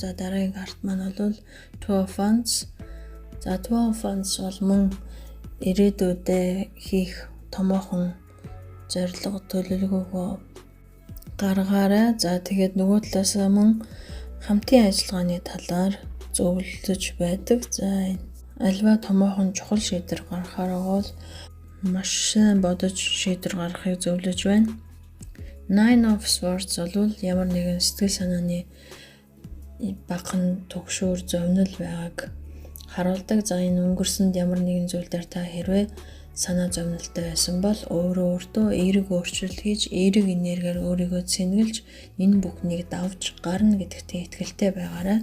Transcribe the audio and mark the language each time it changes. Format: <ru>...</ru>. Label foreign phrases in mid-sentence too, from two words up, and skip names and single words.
<mn>За дараагийн карт маань бол Two of Wands. За Two of Wands бол мөн ирээдүйдээ хийх томоохон зорилго төлөвлөгөөгөө гаргаарай. За тэгээд нөгөө талаас мөн хамтын ажиллагааны талаар зөвлөж байдаг. За альва томоохон чухал шийдвэр гаргахаар бол маш сайн бодож шийдвэр гаргахыг зөвлөж байна. Nine of Swords бол ямар нэгэн сэтгэл санааны багахан төгшөөр зовнил байгааг харуулдаг. За энэ өнгөрсөнд ямар нэгэн зүйл дээр та хэрвээ санаа зовнилтой байсан бол өөртөө эерэг өөрчлөлт хийж, эерэг энергиээр өөрийгөө цэнгэлж энэ бүхнийг давж гарна гэдэгт итгэлтэй байгаарай.</mn>